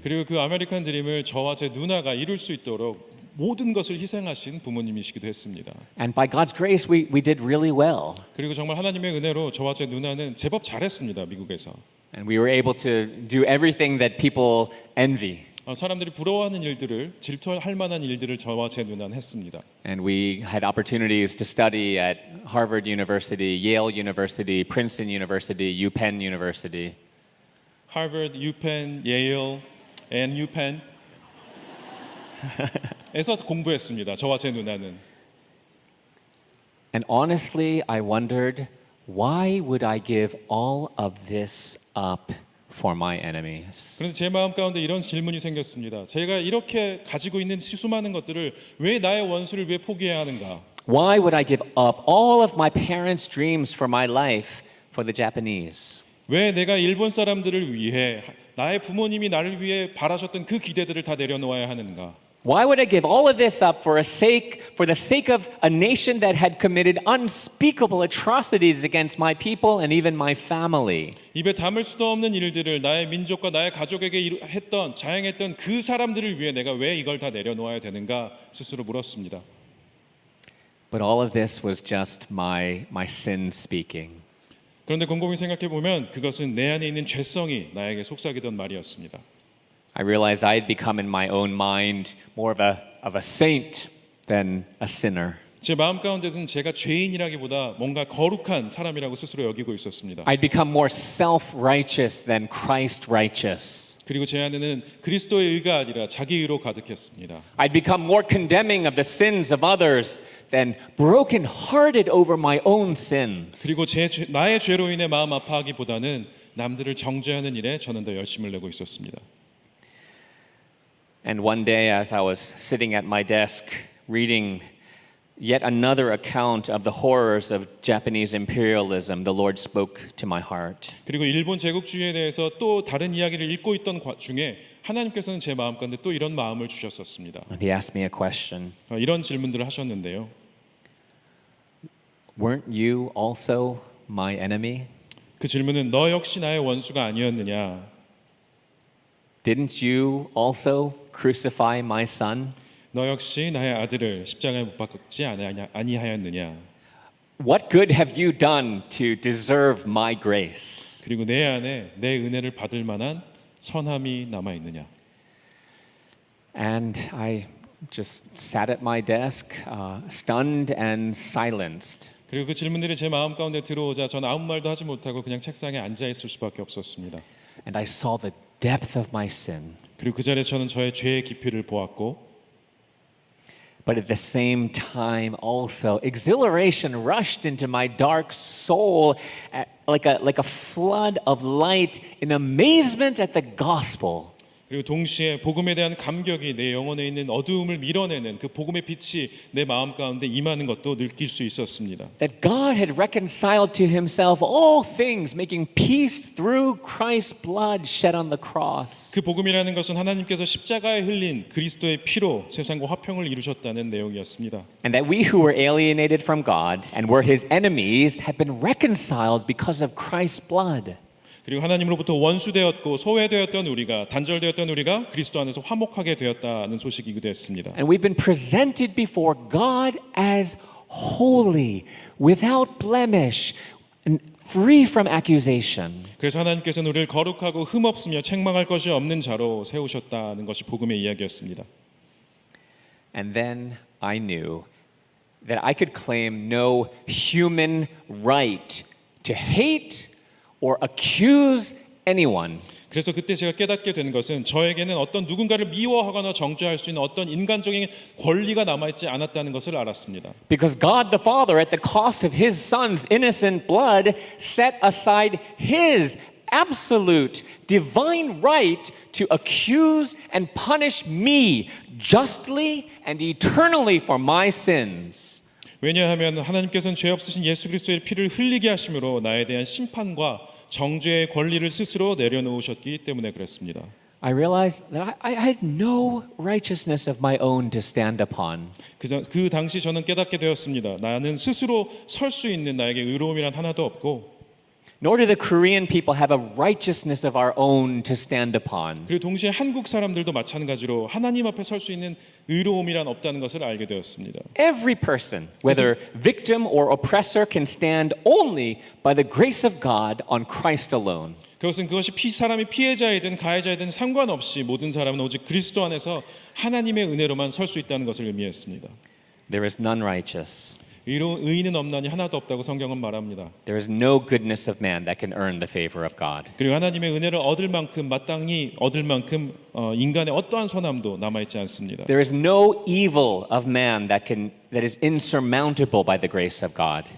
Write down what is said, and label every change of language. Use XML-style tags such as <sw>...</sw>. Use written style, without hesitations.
<ko>그리고 그 아메리칸 드림을 저와 제 누나가 이룰 수 있도록 모든 것을 희생하신 부모님이시기도 했습니다.</ko> <en>And by God's grace, we did really well.</en> <ko>그리고 정말 하나님의 은혜로 저와 제 누나는 제법 잘했습니다, 미국에서.</ko> <en>And we were able to do everything that people envy.</en> <ko>사람들이 부러워하는 일들을 질투할 만한 일들을 저와 제 누나는 했습니다.</ko> <en>And we had opportunities to study at Harvard University, Yale University, Princeton University, UPenn University.</en> <ko>Harvard, UPenn, Yale, and UPenn 에서 공부했습니다. 저와 제 누나는.</ko> <en>And honestly, I wondered, why would I give all of this up for my enemies?</en> <ko>그런데 제 마음 가운데 이런 질문이 생겼습니다. 제가 이렇게 가지고 있는 수많은 것들을 왜 나의 원수를 왜 포기해야 하는가?</ko> <en>Why would I give up all of my parents' dreams for my life for the Japanese?</en> <ko>왜 내가 일본 사람들을 위해 나의 부모님이 나를 위해 바라셨던 그 기대들을 다 내려놓아야 하는가?</ko> <en>Why would I give all of this up for the sake of a nation that had committed unspeakable atrocities against my people and even my family?</en> <ko>입에 담을 수도 없는 일들을 나의 민족과 나의 가족에게 했던 자행했던 그 사람들을 위해 내가 왜 이걸 다 내려놓아야 되는가 스스로 물었습니다.</ko> <en>But all of this was just my sin speaking.</en> <ko>그런데 곰곰이 생각해 보면 그것은 내 안에 있는 죄성이 나에게 속삭이던 말이었습니다.</ko> <en>I realized I had become in my own mind more of a saint than a sinner.</en> <ko>제 마음 가운데는 제가 죄인이라기보다 뭔가 거룩한 사람이라고 스스로 여기고 있었습니다.</ko> <en>I'd become more self-righteous than Christ-righteous.</en> <ko>그리고 제 안에는 그리스도의 의가 아니라 자기 의로 가득했습니다.</ko> <en>I'd become more condemning of the sins of others than broken-hearted over my own sins.</en> <ko>그리고 나의 죄로 인해 마음 아파하기보다는 남들을 정죄하는 일에 저는 더 열심을 내고 있었습니다.</ko> <en>And one day, as I was sitting at my desk reading yet another account of the horrors of Japanese imperialism, the Lord spoke to my heart.</en> <ko>그리고 일본 제국주의에 대해서 또 다른 이야기를 읽고 있던 중에 하나님께서는 제 마음 가운데 또 이런 마음을 주셨었습니다.</ko> <en>And he asked me a question.</en> <ko>이런 질문들을 하셨는데요.</ko> <en>Weren't you also my enemy?</en> <ko>그 질문은 너 역시 나의 원수가 아니었느냐?</ko> <en>Didn't you also crucify my son?</en> <ko>너 역시 나의 아들을 십자가에 못 박지 아니하였느냐?</ko> <en>What good have you done to deserve my grace?</en> <ko>그리고 내 안에 내 은혜를 받을 만한 선함이 남아 있느냐?</ko> <en>And I just sat at my desk, stunned and silenced.</en> <ko>그리고 그 질문들이 제 마음 가운데 들어오자 저는 아무 말도 하지 못하고 그냥 책상에 앉아 있을 수밖에 없었습니다.</ko> <en>And I saw the depth of my sin.</en> <ko>그리고 그 자리에 저는 저의 죄의 깊이를 보았고,</ko> <en>But at the same time, also exhilaration rushed into my dark soul like a flood of light in amazement at the gospel.</en> <ko>그리고 동시에 복음에 대한 감격이 내 영혼에 있는 어두움을 밀어내는 그 복음의 빛이 내 마음 가운데 임하는 것도 느낄 수 있었습니다.</ko> <en>That God had reconciled to himself all things, making peace through Christ's blood shed on the cross.</en> <ko>그 복음이라는 것은 하나님께서 십자가에 흘린 그리스도의 피로 세상과 화평을 이루셨다는 내용이었습니다.</ko> <en>And that we who were alienated from God and were his enemies have been reconciled because of Christ's blood.</en> <ko>그리고 하나님으로부터 원수되었고 소외되었던 우리가 단절되었던 우리가 그리스도 안에서 화목하게 되었다는 소식이기도 했습니다.</ko> <en>And we've been presented before God as holy, without blemish, and free from accusation.</en> <ko>그래서 하나님께서는 우리를 거룩하고 흠없으며 책망할 것이 없는 자로 세우셨다는 것이 복음의 이야기였습니다.</ko> <en>And then I knew that I could claim no human right to hate or accuse anyone.</en> <ko>그래서 그때 제가 깨닫게 된 것은 저에게는 어떤 누군가를 미워하거나 정죄할 수 있는 어떤 인간적인 권리가 남아있지 않았다는 것을 알았습니다.</ko> <en>Because God the Father, at the cost of his son's innocent blood, set aside his absolute divine right to accuse and punish me justly and eternally for my sins.</en> <ko>왜냐하면 하나님께서는 죄 없으신 예수 그리스도의 피를 흘리게 하심으로 나에 대한 심판과 정죄의 권리를 스스로 내려놓으셨기 때문에 그랬습니다.</ko> <en>I realized that I had no righteousness of my own to stand upon.</en> <ko>그 당시 저는 깨닫게 되었습니다. 나는 스스로 설 수 있는 나에게 의로움이란 하나도 없고</ko> <en>Nor do the Korean people have a righteousness of our own to stand upon.</en> <ko>그리고 동시에 한국 사람들도 마찬가지로 하나님 앞에 설 수 있는 의로움이란 없다는 것을 알게 되었습니다.</ko> <en>Every person, whether victim or oppressor, can stand only by the grace of God on Christ alone.</en> <ko>그것이 사람이 피해자이든 가해자이든 상관없이 모든 사람은 오직 그리스도 안에서 하나님의 은혜로만 설 수 있다는 것을 의미했습니다.</ko> <en>There is none righteous.</en> <ko>의인은 없나니 하나도 없다고 성경은 말합니다.</ko> <en>There is no goodness of man that can earn the favor of God.</en> <ko>그리고 하나님의 은혜를 얻을 만큼 마땅히 얻을 만큼 인간의 어떠한 선함도 남아 있지 않습니다.</ko> <en>There is no evil of man that is insurmountable by the grace of God.</en>